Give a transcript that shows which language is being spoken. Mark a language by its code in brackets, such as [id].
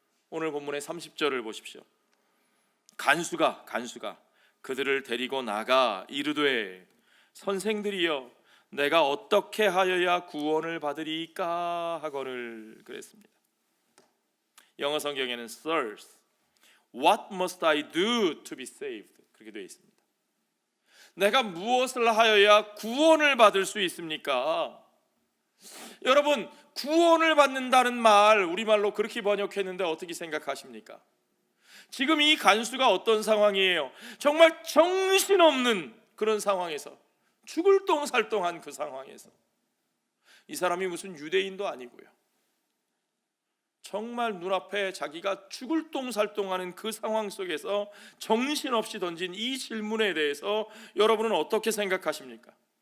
[ko] 오늘 본문의 30절을 보십시오. 간수가 그들을 데리고 나가 이르되, 선생들이여, 내가 어떻게 하여야 구원을 받으리까 하거늘 그랬습니다. 영어 성경에는 Sirs, [en] What must I do to be saved? [ko] 그렇게 되어 있습니다. 내가 무엇을 하여야 구원을 받을 수 있습니까? 여러분, 구원을 받는다는 말 우리말로 그렇게 번역했는데 어떻게 생각하십니까? 지금 이 간수가 어떤 상황이에요? 정말 정신없는 그런 상황에서, 죽을 똥살똥한 그 상황에서, 이 사람이 무슨 유대인도 아니고요, 정말 눈앞에 자기가 죽을 똥살똥하는 그 상황 속에서 정신없이 던진 이 질문에 대해서 여러분은 어떻게 생각하십니까?